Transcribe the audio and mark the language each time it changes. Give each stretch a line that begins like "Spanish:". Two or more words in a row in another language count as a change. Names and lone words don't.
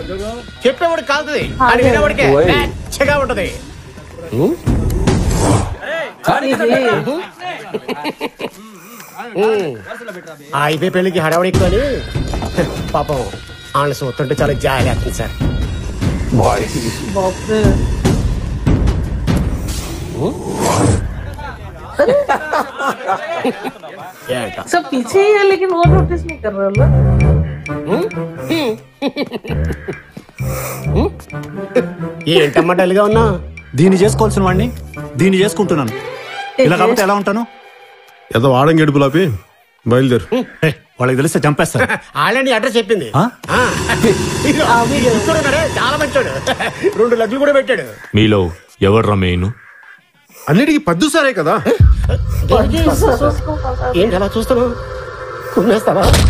Telugu: చెప్పేవాడు కాలుతుంది, అని వినేవాడికే నచ్చగా ఉంటది. అయిపోయి పెళ్లికి హడావడి ఎక్కువ అని పాపం ఆనసు వస్తుంటే చాలా జాలి అవుతుంది సార్.
Hindi: सब पीछे ही है लेकिन वो नोटिस नहीं कर रहा।
Telugu: ఏంటమ్మా డల్గా ఉన్నా? దీన్ని చేసుకోవాల్సిన వాడిని దీన్ని చేసుకుంటున్నాను. ఇలా కాబట్టి ఎలా ఉంటాను? ఏదో ఆడం గడుపు లాపి బయలుదేరు. వాళ్ళకి తెలిస్తే చంపేస్తారు. ఆల్రెడీ అడ్రస్ చెప్పింది. చాలా మంచోడు. 2 లడ్లు కూడా పెట్టాడు. మీలో ఎవరు మెయిన్? అన్నిటికీ పద్దు సారే కదా. ఏంటి అలా చూస్తున్నావు? కుమ్మేస్తావా?